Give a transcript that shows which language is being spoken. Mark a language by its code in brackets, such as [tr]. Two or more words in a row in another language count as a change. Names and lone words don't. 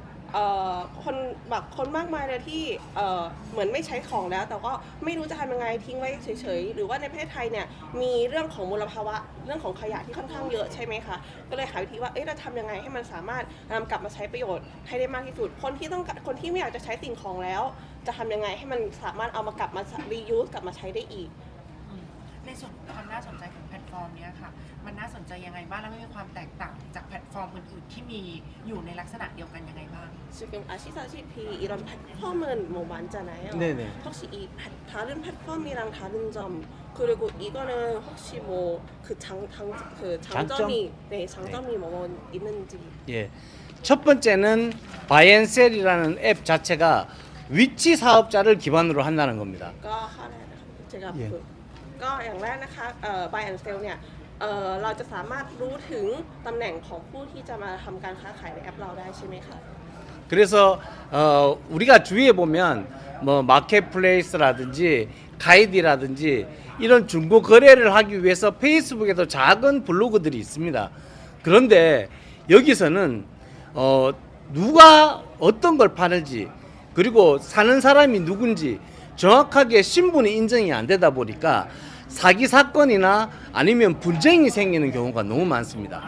[th] คนมากมายเลยที่เหมือนไม่ใช้ของแล้วแต่ก็ไม่รู้จะทำยังไงทิ้งไว้เฉยๆหรือว่าในประเทศไทยเนี่ยมีเรื่องของมลภาวะเรื่องของขยะที่ค่อนข้างเยอะใช่ไหมคะก็เลยหาวิธีว่าเราทำยังไงให้มันสามารถนำกลับมาใช้ประโยชน์ให้ได้มากที่สุดคนที่ไม่อยากจะใช้สิ่งของแล้วจะทำยังไงให้มันสามารถเอามากลับมา reuse กลับมาใช้ได้อีก ในส่วนความน่าสนใจของแพลตฟอร์มนี้ค่ะมันน่าสนใจยังไงบ้างและมีความแตกต่างจากแพลตฟอร์มอื่นๆที่มีอยู่ในลักษณะเดียวกันยังไงบ้าง [ko] 지금 아시다시피 이런 플랫폼은 뭐 많잖아요. 네네. 혹시 이 다른 플랫폼이랑 다른 점 그리고 이거는 혹시 뭐 장점이 뭐 있는지. 예. 첫 번째는 바이앤셀이라는 앱 자체가 위치 사업자를 기반으로 한다는 겁니다. [th] ก็ข้อแรกนะคะ제가ก็อย่างแรกนะคะ buy and sell เนี่ยเราจะสามารถรู้ถึงตำแหน่งของผู้ที่จะมาทำการค้าขายในแอปเราได้ใช่ไหมคะ [ko] 그래서 우리가 주위에 보면 뭐 마켓플레이스라든지 가이드라든지 이런 중고 거래를 하기 위해서 페이스북에도 작은 블로그들이 있습니다. 그런데 여기서는 누가 어떤 걸 파는지 그리고 사는 사람이 누군지 정확하게 신분이 인정이 안 되다 보니까 사기 사건이나 아니면 분쟁이 생기는 경우가 너무 많습니다.